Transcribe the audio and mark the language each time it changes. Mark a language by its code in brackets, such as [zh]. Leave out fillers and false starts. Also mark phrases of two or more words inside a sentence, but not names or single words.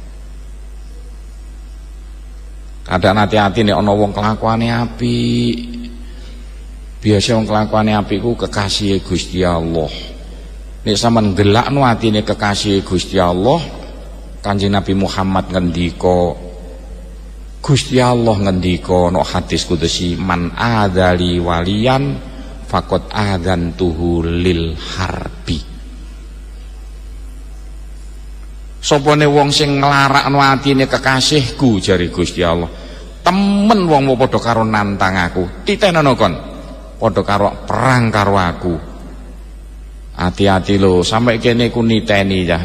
[jv] Kadang hati-hati nek ana wong kelakuane apik. Biasa wong kelakuane apik ku kekasih Gusti Allah. Nek sampean gelakno atine kekasih Gusti Allah, Kanjeng Nabi Muhammad ngendika, Gusti Allah ngendika no hadis kudusi [ar] من عادى لي وليا فقد آذنته بالحرب. [jv] Sopone wong sing nglarakno atine kekasihku jari Gusti Allah. Temen wong padha karo nantang aku. Titenono kon. Padha karo perang karo aku. Hati-hati lho, sampai kene ku niteni ya.